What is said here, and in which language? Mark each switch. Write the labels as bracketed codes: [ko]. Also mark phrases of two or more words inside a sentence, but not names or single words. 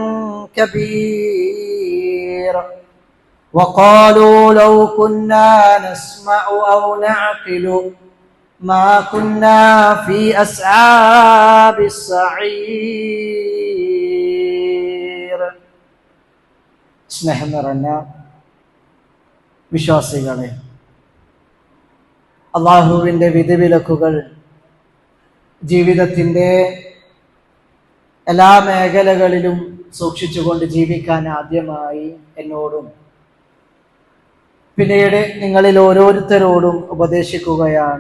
[ar] كبير وقالوا لو كنا نسمع أو نعقل ما كنا في أصحاب السعير. [ml] സ്നേഹം നിറഞ്ഞ വിശ്വാസികളെ, അള്ളാഹുവിൻ്റെ വിധിവിലക്കുകൾ ജീവിതത്തിൻ്റെ എല്ലാ മേഖലകളിലും സൂക്ഷിച്ചുകൊണ്ട് ജീവിക്കാൻ ആദ്യമായി എന്നോടും പിന്നീട് നിങ്ങളിൽ ഓരോരുത്തരോടും ഉപദേശിക്കുകയാണ്.